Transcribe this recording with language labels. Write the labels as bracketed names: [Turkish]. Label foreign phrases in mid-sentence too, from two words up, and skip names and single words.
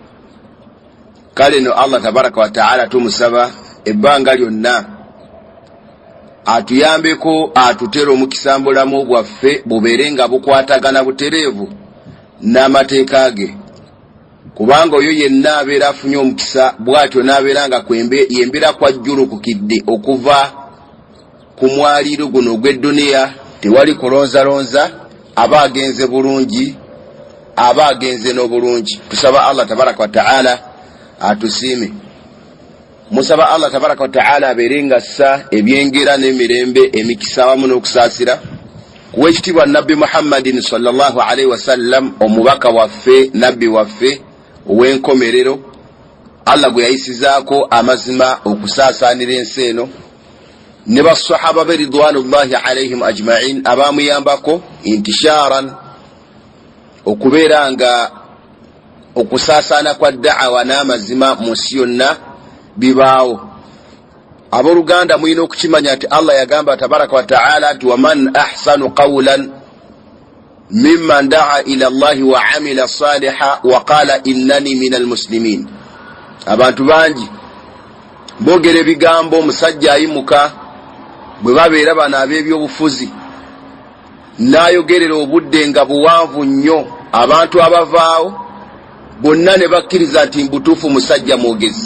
[Ganda] Kale no [Arabic] الله تبارك وتعالى [Ganda] tumusaba ebbanga lyonna atuyambeko atutere omukisa mbulamu bwaffe bubeere nga bukwatagana butereevu n'amateeka ge, kubanga oyo yenna abeera afunye omukisa bw'atyo n'abeera nga yembera kwa jjulukukidde okuva ku mwaliiro guno ogw'edduniya tewali kulonzalonza, aba agenze bulungi, aba agenze n'obulungi. Tusaba [Arabic] الله تبارك وتعالى [Ganda] atusiime. Musaba [Arabic] الله تبارك وتعالى [Ganda] abeere nga assa ebyengera n'emirembe emikisa wamu n'okusaasira kuwekitiibwa Nabbi Muhammadin [Arabic] صلى الله عليه وسلم, [Ganda] omubaka waffe, nabbi waffe ow'enkomerero, Allah gwe yayisizaako amazima okusaasaanira ensi eno, ne basahaba be [Arabic] رضوان الله عليهم أجمعين [Ganda] abamuyambako intisharan okubeera nga okusaasaana kwa da'awa n'amazima mu nsi yonna bibaawo. Abooluganda mulina okukimanya nti Allah yagamba [Arabic] تبارك وتعالى nti ومن أحسن قولا ممن دعا إلى الله وعمل صالحا وقال إنني من المسلمين. [Ganda] Abantu bangi boogera ebigambo omusajja ayimuka bwe babeera bano ab'ebyobufuzi n'ayogerera obudde nga buwanvu nnyo, abantu abavaawo bonna ne bakkiriza nti mbutuufu musajja mwogezi.